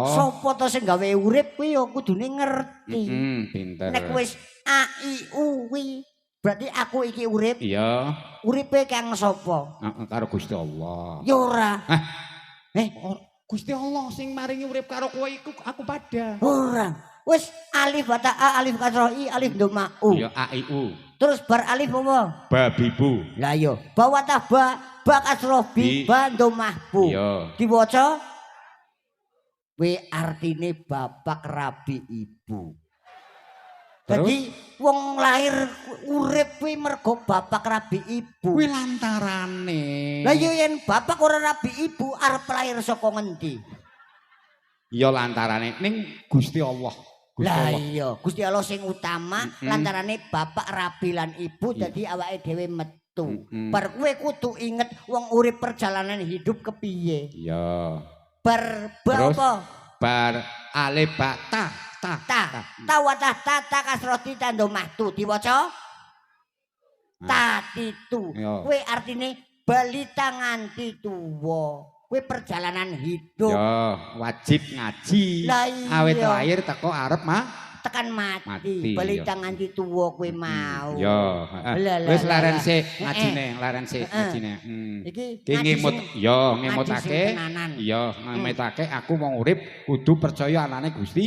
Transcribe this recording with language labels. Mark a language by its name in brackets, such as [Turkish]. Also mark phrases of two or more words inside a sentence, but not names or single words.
[Javanese] Sopo to sing gawe urip kuwi ya kudune ngerti. Pinter. Nek wis A I U kuwi berarti aku iki urip. Iya. Uripe kang sapa? Karo Gusti Allah. Ya ora. Gusti Allah sing maringi urip karo kowe iku aku padha. Ora. Wis alif bata a, alif kasroh i, alif dhammah u. Ya A I U. Terus bar alif apa? Babibu. Lah yo, ba watah ba kasroh bi, ba dhammah bu. Iya. Diwaca kuwi artine bapak rabi ibu. Jadi wong lahir urip kuwi mergo bapak rabi ibu. Kuwi lantarane. Lah yo yen bapak ora rabi ibu arep lahir saka ngendi? Ya lantarane ning Gusti Allah. Lah iya, Gusti Allah sing utama lantarane bapak rabi lan ibu dadi awake dhewe metu. Bar kowe kudu inget wong urip [Indonesian] perjalanan hidup [Javanese] kepiye. Iya. Bar apa? Bar alif ba ta. Watah ta kasroti tandha mahtu diwaca tatitu. Kuwi artine balita nganti tuwa. Kuwi [Indonesian] perjalanan hidup. [Javanese] Ya, wajib ngaji. Awit lahir teko arep tekan mati. Balita nganti tuwa kuwi mau. Ya, wis laren sik ngajine, ngajine. Iki ngemut, ya ngemutake. Ya, ngemutake aku mau urip kudu percaya anane Gusti